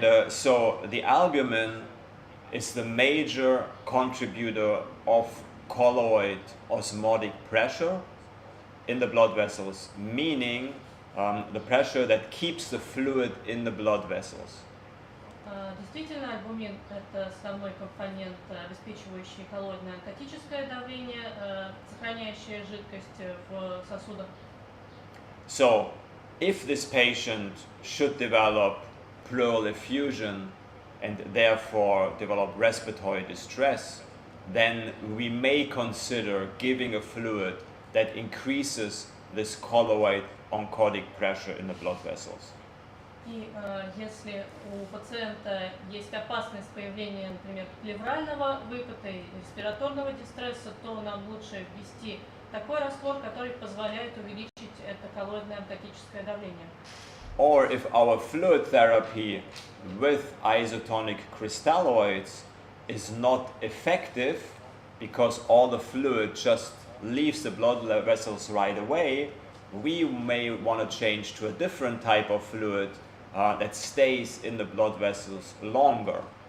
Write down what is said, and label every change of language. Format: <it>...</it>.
<en>So the albumin is the major contributor of colloid osmotic pressure in the blood vessels, meaning the pressure that keeps the fluid in the blood vessels.</en> <ru>Действительно, альбумин – это основной компонент, обеспечивающий коллоидное онкотическое давление, сохраняющее жидкость в сосудах.</ru> <en>So, if this patient should develop pleural effusion and therefore develop respiratory distress, then we may consider giving a fluid that increases this colloid oncotic pressure in the blood vessels.</en> <ru>И если у пациента есть опасность появления, например, плеврального выпада и респираторного дистресса, то нам лучше ввести такой раствор, который позволяет увеличить это коллоидное онкотическое давление.</ru> <en>Or if our fluid therapy with isotonic crystalloids is not effective because all the fluid just leaves the blood vessels right away, we may want to change to a different type of fluid that stays in the blood vessels longer.</en>